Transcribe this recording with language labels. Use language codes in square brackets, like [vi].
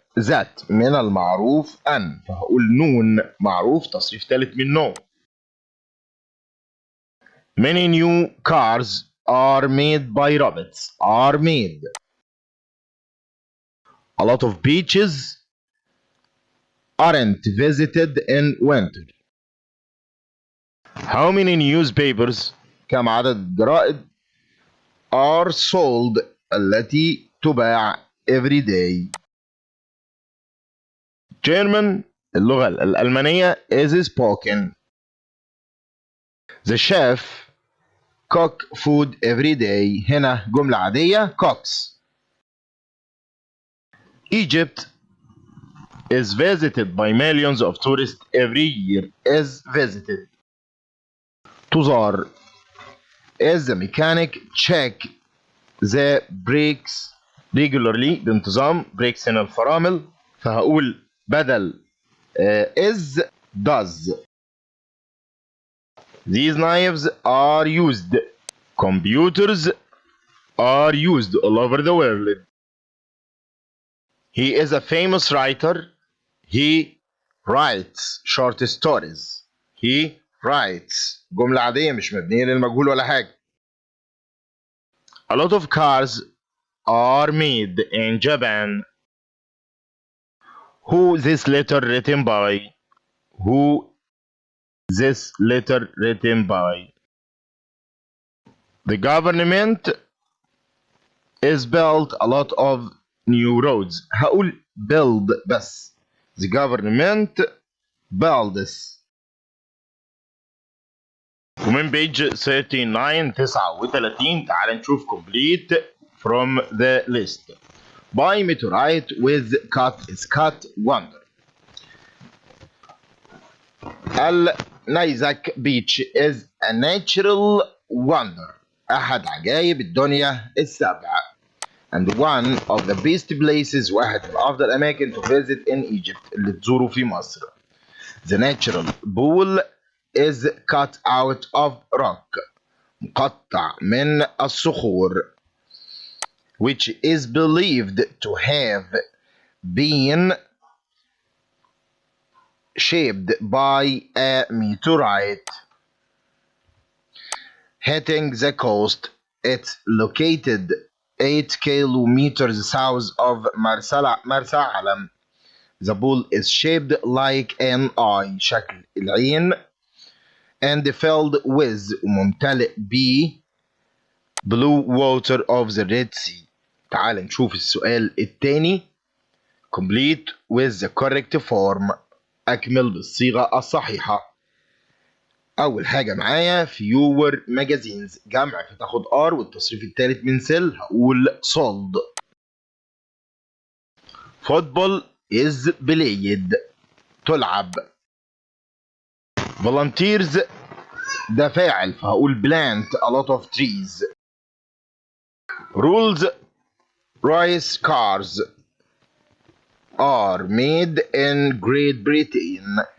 [ar] that من المعروف أن، فهقول نون معروف تصريف ثالث من نو. [en] Many new cars are made by robots. Are made. A lot of beaches aren't visited in winter. How many newspapers [ar] كم عدد الجرائد [en] are sold [ar] التي تباع [en] every day. German [ar] اللغة الألمانية [en] is spoken. The chef cook food every day. [ar] هنا جملة عادية cooks. [en] Egypt is visited by millions of tourists every year. Is visited. [ar] تزار. [en] Is the mechanic check the brakes regularly [ar] بانتظام. brakes هنا الفرامل، فهقول بدل [en] is does. These knives are used. Computers are used all over the world. He is a famous writer. He writes short stories. He writes. [ar] جملة عادية مش مبنية للمجهول ولا حاجة. [en] A lot of cars are made in Japan. Who this letter written by? Who this letter written by? The government is built a lot of new roads. [ar] هقول build بس. [en] The government builds. [ar] ومن page 39 39 تعال نشوف [en] complete from the list. By meteorite with cut is cut wonder. [ar] النيزك [en] beach is a natural wonder. [ar] أحد عجائب الدنيا السابعة. [en] And one of the best places [ar] واحد من أفضل الأماكن [en] to visit in Egypt [ar] اللي تزوروا في مصر. [en] The natural pool is cut out of rock. [ar] مقطع من الصخور. [en] Which is believed to have been shaped by a meteorite hitting the coast. It's located 8 kilometers south of Marsa Alam. The pool is shaped like an eye [ar] شكل العين [en] and filled with [ar] وممتلئ ب [en] blue water of the Red Sea. [ar] تعال نشوف السؤال الثاني. [en] Complete with the correct form. [ar] أكمل بالصيغة الصحيحة. أول حاجة معايا fewer magazines جمع فتاخد R والتصريف الثالث من سل هقول sold. [en] Football is played تلعب. Volunteers [ar] ده فاعل فهقول [en] plant a lot of trees. Rules race cars are made in Great Britain.